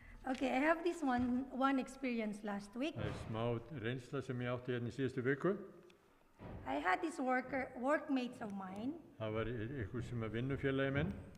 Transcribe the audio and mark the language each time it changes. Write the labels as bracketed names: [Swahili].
[English] Okay, I have this one experience last week. [Icelandic] Það smá reynsla sem ég átti hérna í síðustu viku. [English] I had this workmates of mine. [Icelandic] Það var ykkur sem vinnufélagi minn.